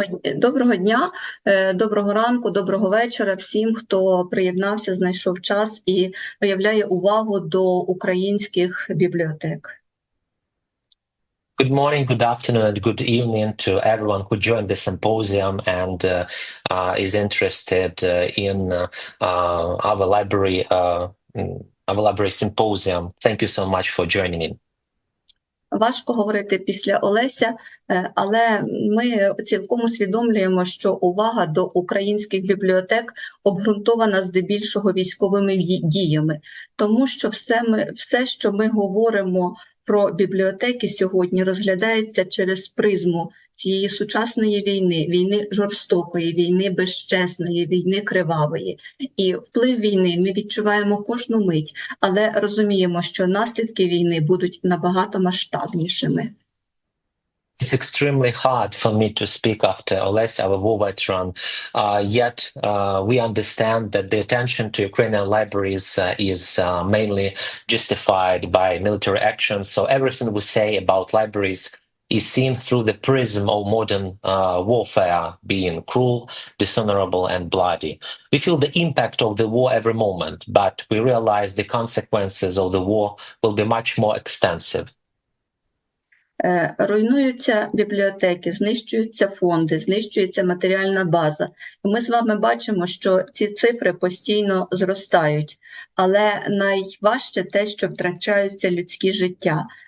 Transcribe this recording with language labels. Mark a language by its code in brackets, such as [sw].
[uk] Доброго дня, доброго ранку, доброго вечора всім, хто приєднався, знайшов час і виявляє увагу до українських бібліотек. [en] Good morning, good afternoon, and good evening to everyone who joined the symposium and is interested in our library, our library symposium. Thank you so much for joining in. [uk] Важко говорити після Олеся, але ми цілком усвідомлюємо, що увага до українських бібліотек обґрунтована здебільшого військовими діями. Тому що все, що ми говоримо про бібліотеки сьогодні, розглядається через призму цієї сучасної війни, війни жорстокої, війни безчесної, війни кривавої. І вплив війни ми відчуваємо кожну мить, але розуміємо, що наслідки війни будуть набагато масштабнішими. [en] It's extremely hard for me to speak after Oles, our war veteran. Yet we understand that the attention to Ukrainian libraries is mainly justified by military action. So everything we say about libraries is seen through the prism of modern warfare, being cruel, dishonorable, and bloody. We feel the impact of the war every moment, but we realize the consequences of the war will be much more extensive. [uk] Руйнуються бібліотеки, знищуються фонди, знищується матеріальна база. Ми з вами бачимо, що ці цифри постійно зростають, але найважче те, що втрачаються людські життя.